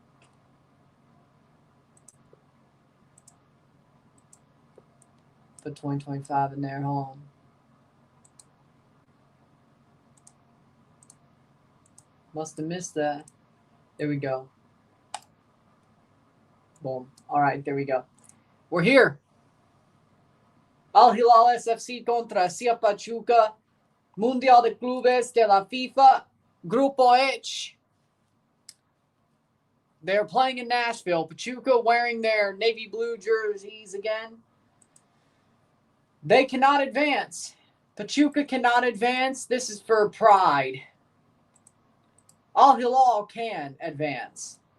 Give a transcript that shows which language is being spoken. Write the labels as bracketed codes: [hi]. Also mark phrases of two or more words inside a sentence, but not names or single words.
[en] Put 2025 in there, hold on. Must have missed that. There we go. Boom. All right, there we go. We're here. [es] Al-Hilal SFC contra Isiah Pachuca. Mundial de Clubes de la FIFA. Grupo H. [en] They're playing in Nashville. Pachuca wearing their navy blue jerseys again. They cannot advance. Pachuca cannot advance. This is for pride. Al-Hilal can advance.